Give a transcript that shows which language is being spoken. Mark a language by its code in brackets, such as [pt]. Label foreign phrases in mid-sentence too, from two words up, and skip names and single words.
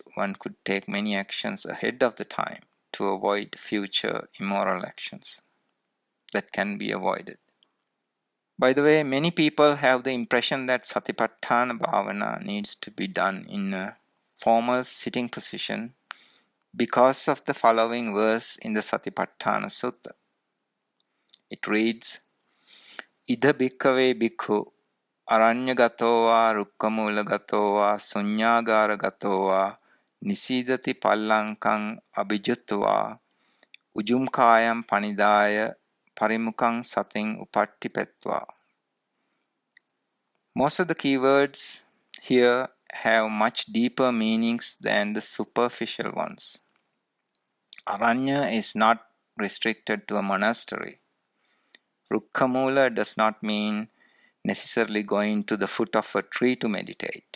[en] One could take many actions ahead of the time to avoid future immoral actions that can be avoided. By the way, many people have the impression that [pi] Satipaṭṭhāna bhavana [en] needs to be done in a formal sitting position because of the following verse in the Satipaṭṭhāna Sutta. It reads, [pi] Idha bhikkhave bhikkhu aranyagato va rukkamulagato va sunyagara va nisidati pallankang abhijutva ujumkayam panidaya parimukang sating upattipetva. [en] Most of the keywords here have much deeper meanings than the superficial ones. Aranya is not restricted to a monastery. Rukkamula does not mean necessarily going to the foot of a tree to meditate.